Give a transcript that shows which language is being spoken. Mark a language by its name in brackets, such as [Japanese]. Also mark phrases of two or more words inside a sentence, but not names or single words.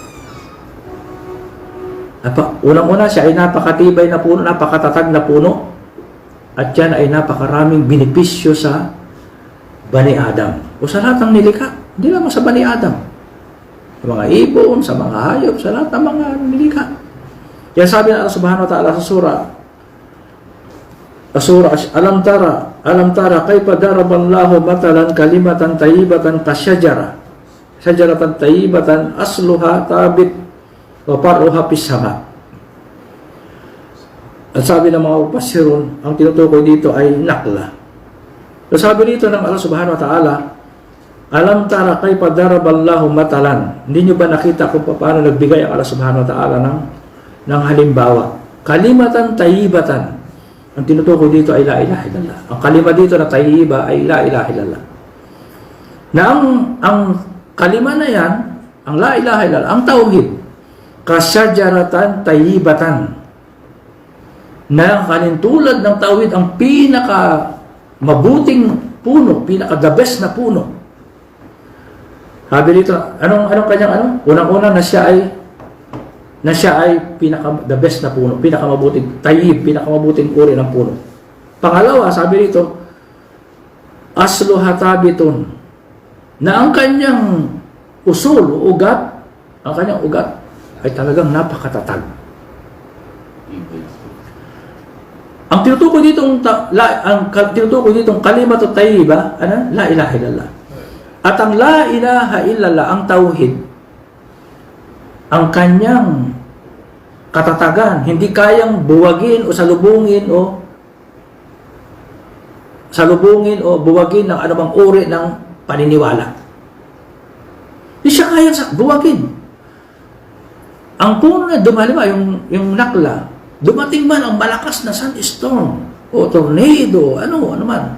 [Filipino] Unang-una siya ay napakatibay na puno, napakatatag na puno. At yan ay napakaraming benepisyo sa Bani Adam. O sa lahat ng nilikha, hindi lamang sa Bani Adam. Sa mga ibon, sa mga hayop, sa lahat ng mga nilikha. Kaya sabi na [Arabic] الله سبحانه وتعالى [Filipino] sa surah, [Arabic] ألم تر كيف ضرب الله مثلا كلمة طيبة كشجرة. شجرة طيبة أصلها ثابت وفرعها في السماء. [Filipino] At sabi ng mga mufassirun, ang tinutukoy dito ay nakla. So sabi dito ng [Arabic] الله سبحانه وتعالى, ألم تر كيف ضرب الله مثلا. [Filipino] Hindi nyo ba nakita kung paano nagbigay ang [Arabic] الله سبحانه وتعالى [Filipino] ng halimbawa? [Arabic] كلمة طيبة. [Filipino] Ang tinutukoy dito ay [Arabic] لا إله إلا الله. [Filipino] Ang kalima dito na tayyiba ay [Arabic] لا إله إلا الله. [Filipino] Na ang kalima na yan, ang [Arabic] لا إله إلا الله, [Filipino] ang tauhid, [Arabic] كشجرة طيبة. [Filipino] Na kalintulad ng tauhid, ang pinaka mabuting puno, pinaka [English] the best [Filipino] na puno. Sabi dito, anong kanyang unang-una na siya ay pinaka [English] the best [Filipino] na puno, pinaka mabuting tayyib, pinaka mabuting uri ng puno. Pangalawa, sabi dito, [Arabic] أصلها ثابت. [Filipino] Na ang kanyang usul o ugat, ay talagang napakatatag. Ang tinutukoy ditong [Arabic] كلمة طيبة، لا إله إلا الله. [Filipino] At ang [Arabic] لا إله إلا الله, [Filipino] ang tauhid, ang kanyang katatagan, hindi kayang buwagin o salubungin o buwagin ng anumang uri ng paniniwala. Hindi siya kayang buwagin. Ang puno na dumalima, yung nakla, dumating man ang malakas na sandstorm o tornado, ano man.